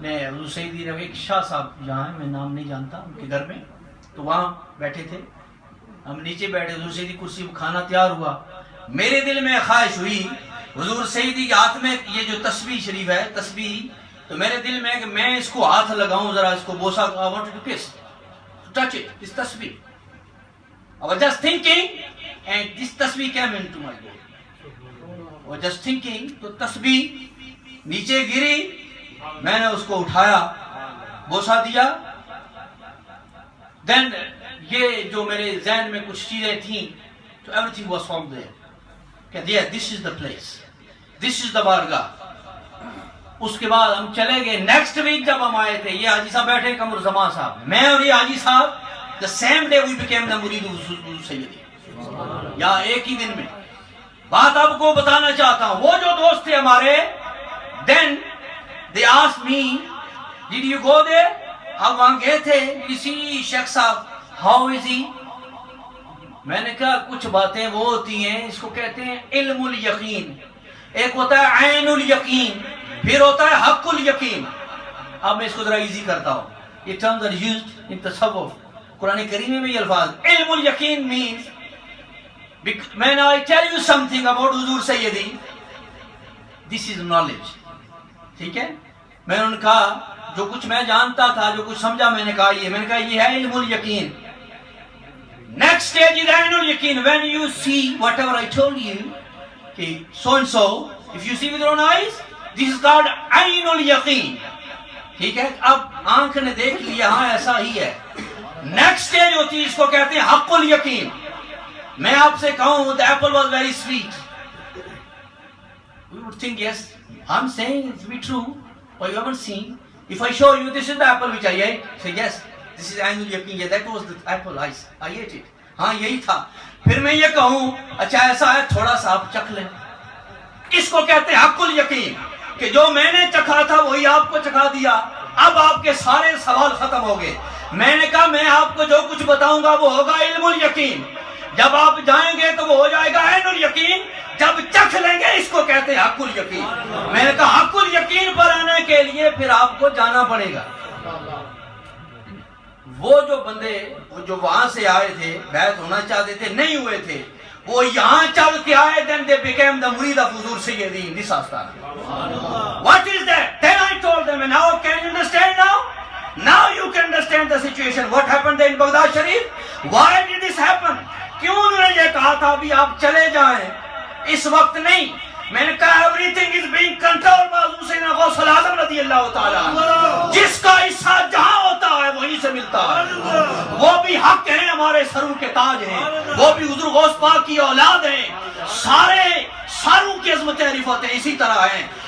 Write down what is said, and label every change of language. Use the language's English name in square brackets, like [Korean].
[Urdu] نے حضور سیدی نے ایک شاہ صاحب جہاں ہیں، میں نام نہیں جانتا، ان کے گھر میں، تو وہاں بیٹھے تھے، ہم نیچے بیٹھے، حضور سیدی کرسی میں کھانا تیار ہوا، میرے دل میں خواہش ہوئی حضور سیدی کے ہاتھ میں یہ جو تسبیح شریف ہے تسبیح، تو میرے دل میں کہ میں اس کو ہاتھ لگاؤں ذرا، اس کو بوسا، [English] I wanted to kiss, to touch it, this tasbih. I was just thinking and this tasbih came into my bowl. I was just thinking [Urdu] تو تسبیح نیچے گری، میں نے اس کو اٹھایا، بوسا دیا، then یہ جو میرے ذہن میں کچھ چیزیں تھیں تو [English] everything was from there [Urdu] کہ [English] yeah, this is the place, this is the [Urdu] بارگاہ. اس کے بعد ہم چلے گئے، نیکسٹ ویک جب ہم آئے تھے، یہ حاجی صاحب بیٹھے قمر زمان صاحب، میں اور یہ حاجی صاحب [English] the same day we became the [Urdu] مرید حضور سیدی، یا ایک ہی دن میں. بات آپ کو بتانا چاہتا ہوں، وہ جو دوست تھے ہمارے، [English] then they asked me did you go there؟ [Urdu] اب وہاں گئے تھے، کسی شیخ صاحب [English] how is he؟ [Urdu] میں نے کہا کچھ باتیں وہ ہوتی ہیں، اس کو کہتے ہیں علم الیقین، ایک ہوتا ہے عین الیقین، پھر ہوتا ہے حق الیقین. اب میں اس کو ذرا ایزی کرتا ہوں، یہ [English] terms are used in [Urdu] تصوف، قرآن کریم میں یہ الفاظ. علم الیقین [English] means when I tell you something about حضور سیدی، this is knowledge. [Urdu] ٹھیک ہے، میں نے کہا جو کچھ میں جانتا تھا، جو کچھ سمجھا، میں نے کہا یہ ہے علم الیقین. [English] Next stage is عین الیقین. When you see whatever I told you, [Urdu] کہ [English] so and so, if you see with your own eyes, this is called عین الیقین. [Urdu] ٹھیک ہے، اب آنکھ نے دیکھ لیا، ہاں ایسا ہی ہے. نیکسٹ اسٹیج ہوتی ہے، اس کو کہتے ہیں حق الیقین. میں آپ سے کہوں [English] the apple was very sweet, we would think yes, I'm saying it to be true, but you haven't seen. If I show you this is the apple which I ate, say yes, this is [Urdu] عین الیقین, [English] yeah, that was the apple, I ate it. [Urdu] ہاں یہی تھا. پھر میں یہ کہوں اچھا ایسا ہے، تھوڑا سا آپ چکھ لیں، اس کو کہتے ہیں حق الیقین، کہ جو میں نے چکھا تھا وہی آپ کو چکھا دیا، اب آپ کے سارے سوال ختم ہو گئے. میں نے کہا میں آپ کو جو کچھ بتاؤں گا وہ ہوگا علم الیقین، جب آپ جائیں گے تو وہ ہو جائے گا عین الیقین، جب چکھ لیں گے اس کو کہتے ہیں حق الیقین. میں نے کہا حق الیقین پر آنے کے لیے پھر آپ کو جانا پڑے گا. وہ جو بندے جو وہاں سے آئے تھے، بیعت ہونا چاہتے تھے، نہیں ہوئے تھے، وہ یہاں چل کے آئے، [English] then they became the murid of حضور سیدی in this [Urdu] آستانہ. [English] What is that? Then I told them, and now can you understand now? Now you can understand the situation. What happened there in Baghdad Sharif? Why did this happen? [Urdu] کیوں انہوں نے یہ کہا تھا بھی آپ چلے جائیں، اس وقت نہیں. میں نے کہا [English] everything is being controlled by [Urdu] حضور سیدنا غوث العظم رضی اللہ تعالیٰ، جس کا حصہ جہاں ہوتا ہے وہیں سے ملتا ہے. وہ بھی حق ہیں، ہمارے سروں کے تاج ہیں، وہ بھی حضور غوث پاک کی اولاد ہیں، سارے ساروں کی عظمتیں رفعتیں اسی طرح ہیں.